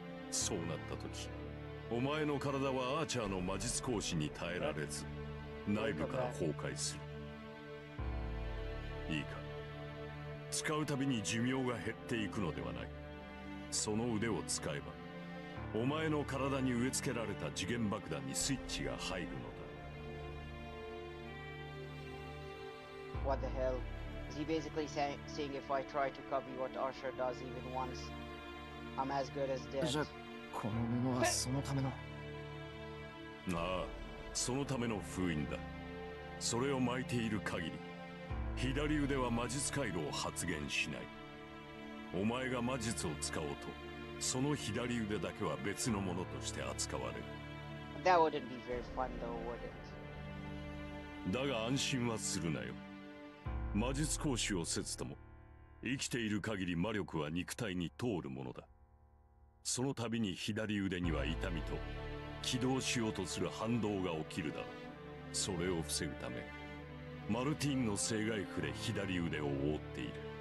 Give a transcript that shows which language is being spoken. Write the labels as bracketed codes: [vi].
[ja] そうなった時、お前の体はアーチャーの魔術行使に耐えられず内部から崩壊する。いいか、使うたびに寿命が減っていくのではない。その腕を使えばお前の体に植え付けられた次元爆弾にスイッチが入るのだ。 [en] What the hell? Is he basically saying if I try to copy what Archer does even once, I'm as good as dead? [ja] じゃあこの布はそのための。ああ、そのための封印だ。それを巻いている限り、左腕は魔術回路を発現しない。お前が魔術を使おうと、その左腕だけは別のものとして扱われる。 [en] That wouldn't be very fun though, would it? [ja] だが安心はするなよ。魔術講師をせずとも、生きている限り魔力は肉体に通るものだ。その度に左腕には痛みと起動しようとする反動が起きるだろう。それを防ぐためマルティンの生涯符で左腕を覆っている。